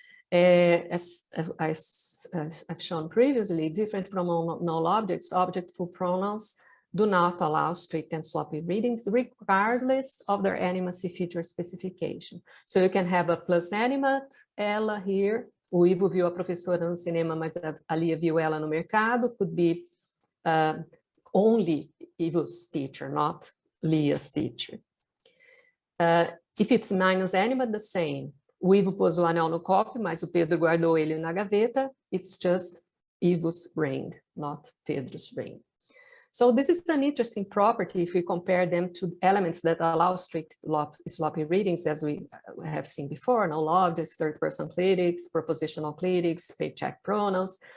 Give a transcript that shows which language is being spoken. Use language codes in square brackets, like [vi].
[en] As I've shown previously, different from null objects, object-full pronouns do not allow strict and sloppy readings regardless of their animacy feature specification. So you can have a plus animate, ela here. [pt] O Ivo viu a professora no cinema, mas a Lia viu ela no mercado. [en] Could be only Ivo's teacher, not Lia's teacher. If it's minus animate, the same. [pt] O Ivo pôs o anel no cofre, mas o Pedro guardou ele na gaveta. [en] It's just Ivo's ring, not Pedro's ring. So this is an interesting property if we compare them to elements that allow strict sloppy readings, as we have seen before, null objects, third-person clitics, propositional clitics, paycheck pronouns.